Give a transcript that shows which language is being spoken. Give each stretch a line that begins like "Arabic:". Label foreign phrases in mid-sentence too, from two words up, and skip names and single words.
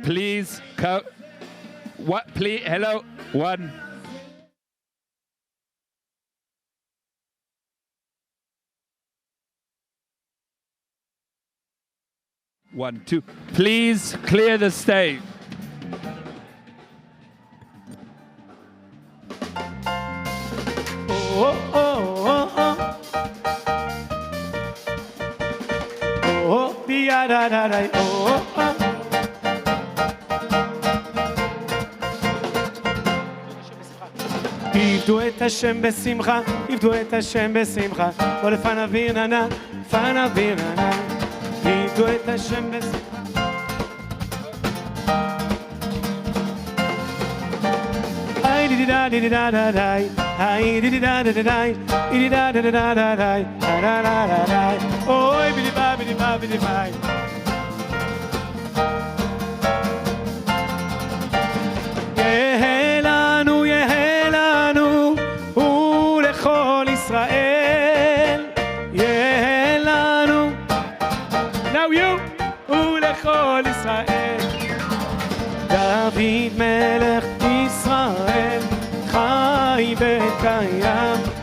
English: Please, what? Please, hello, one. One, two. Please clear the stage. Oh, oh, oh, oh. Oh, bi-ya-da-da-da, oh, oh.
Hebrew: עבדו את השם בשמחה, עבדו את השם בשמחה, בוא לפניו ברננה, לפניו ברננה, עבדו את השם בשמחה. היי די די דה די די דה דה די, היי די די דה דה דה די, די די דה דה דה דה דה די, דה דה דה דה די, אוי בידי בא בידי בא בידי ביי. ישראל יהיה לנו
English: Now you
Hebrew: ולכל ישראל דוד מלך ישראל חי וקיים